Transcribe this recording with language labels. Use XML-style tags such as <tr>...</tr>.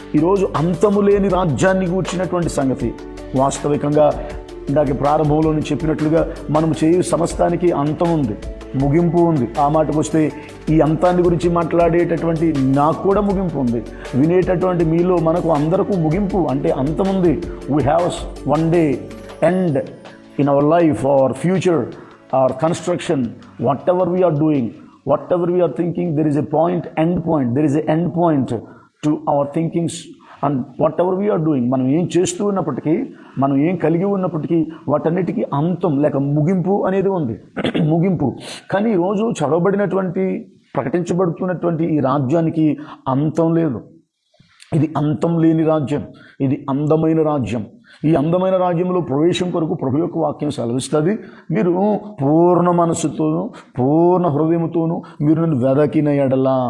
<te>ఈరోజు అంతము లేని రాజ్యాన్ని గూర్చినటువంటి సంగతి వాస్తవికంగా ఇందాక ప్రారంభంలో చెప్పినట్లుగా మనం చేయు సమస్తానికి అంతం ఉంది, ముగింపు ఉంది. ఆ మాటకు వస్తే ఈ అంతాన్ని గురించి మాట్లాడేటటువంటి నాకు కూడా ముగింపు ఉంది. వినేటటువంటి మీలో మనకు అందరికీ ముగింపు అంటే అంతం ఉంది.</te> <en>We have one day end in our life or future or construction, whatever we are doing, whatever we are thinking, there is a point, end point, there is a end point to our thinkings and whatever we are doing.</en> <te>మనం ఏం చేస్తూ ఉన్నప్పటికీ, మనం ఏం కలిగి ఉన్నప్పటికీ వాటన్నిటికీ అంతం లేక ముగింపు అనేది ఉంది. ముగింపు. కానీ ఈరోజు చదవబడినటువంటి, ప్రకటించబడుతున్నటువంటి ఈ రాజ్యానికి అంతం లేదు. ఇది అంతం లేని రాజ్యం, ఇది అందమైన రాజ్యం. ఈ అందమైన రాజ్యంలో ప్రవేశం కొరకు ప్రభు యొక్క వాక్యం సెలవిస్తుంది, మీరు పూర్ణ మనస్సుతోనూ పూర్ణ హృదయముతోనూ మీరు నన్ను వెదకిన ఎడల,</te>